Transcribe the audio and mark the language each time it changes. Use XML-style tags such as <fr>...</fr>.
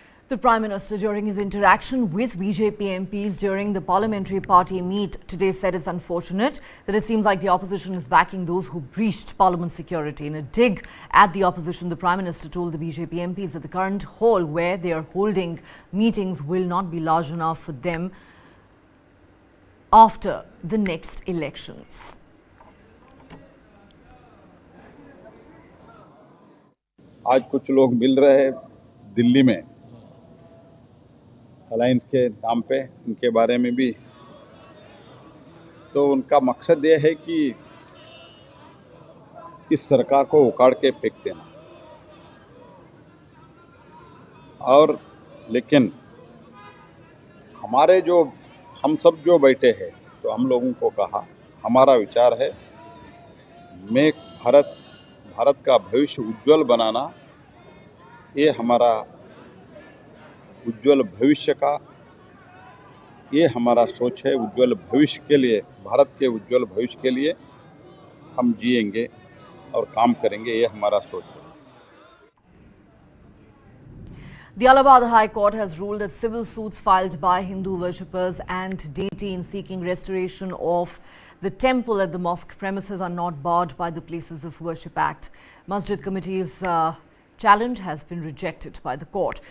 <en>The Prime Minister, during his interaction with BJP MPs during the parliamentary party meet today, said it's unfortunate that it seems like the opposition is backing those who breached Parliament security. In a dig at the opposition, the Prime Minister told the BJP MPs that the current hall where they are holding meetings will not be large enough for them after the next elections.</en> <hi>आज कुछ लोग मिल रहे हैं दिल्ली में alliance के नाम पे, इनके बारे में भी तो उनका मकसद ये है कि इस सरकार को उखाड़ के फेंक देना। और लेकिन हमारे जो हम सब जो बैठे हैं तो हम लोगों को कहा, हमारा विचार है मैं भारत का भविष्य उज्जवल बनाना, ये हमारा उज्जवल भविष्य का ये हमारा सोच है। उज्जवल भविष्य के लिए, भारत के उज्जवल भविष्य के लिए हम जिएंगे और काम करेंगे, ये हमारा सोच है।</hi> <en>The Allahabad High Court has ruled that civil suits filed by Hindu worshippers and deity in seeking restoration of the temple at the mosque premises are not barred by the Places of Worship Act. Masjid Committee's challenge has been rejected by the court.</en>